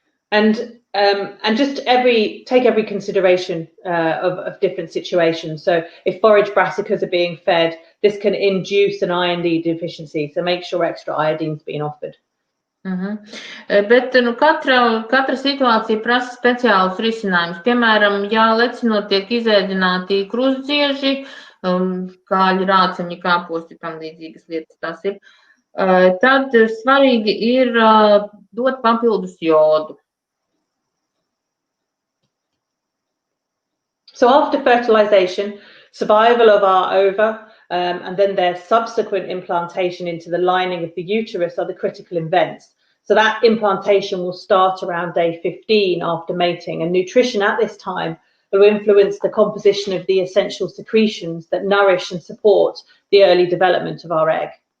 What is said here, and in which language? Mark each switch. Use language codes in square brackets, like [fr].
[en] And just take every consideration of different situations. So if forage brassicas are being fed, this can induce an iron D deficiency. So make sure extra iodine is being offered. [lv] Bet katra situācija prasa speciālus risinājumus. Piemēram, ja lecinot tiek izēdināti krustdzieži, kāļi, rāceņi, kāposti, tam līdzīgas lietas tās ir, tad svarīgi ir dot papildus jodu. [en] So after fertilization, survival of our ova and then their subsequent implantation into the lining of the uterus are the critical events. So that implantation will start around day 15 after mating, and nutrition at this time will influence the composition of the essential secretions that nourish and support the early development of our egg.